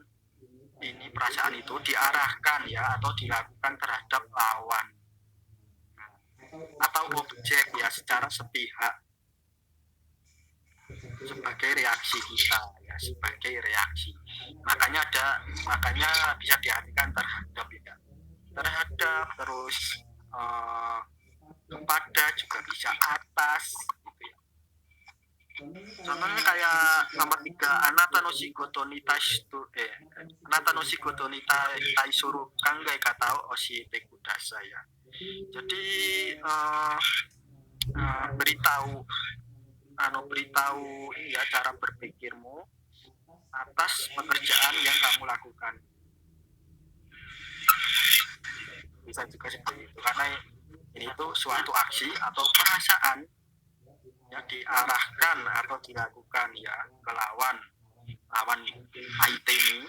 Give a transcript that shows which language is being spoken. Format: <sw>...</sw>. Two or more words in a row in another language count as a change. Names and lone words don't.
<id>Ini perasaan itu diarahkan ya atau dilakukan terhadap lawan atau objek ya secara sepihak sebagai reaksi kita ya, sebagai reaksi. Makanya bisa diartikan terhadap ya. Terhadap terus kepada juga bisa atas gitu ya. Contohnya kayak nomor 3,</id> <ja>あなたの仕事に対しつあなたの仕事に対する考え方を教えてください ya.</ja> <id>Jadi beritahu ini ya cara berpikirmu atas pekerjaan yang kamu lakukan. Bisa juga seperti itu karena ini itu suatu aksi atau perasaan yang diarahkan atau dilakukan ya ke lawan IT ini.</id>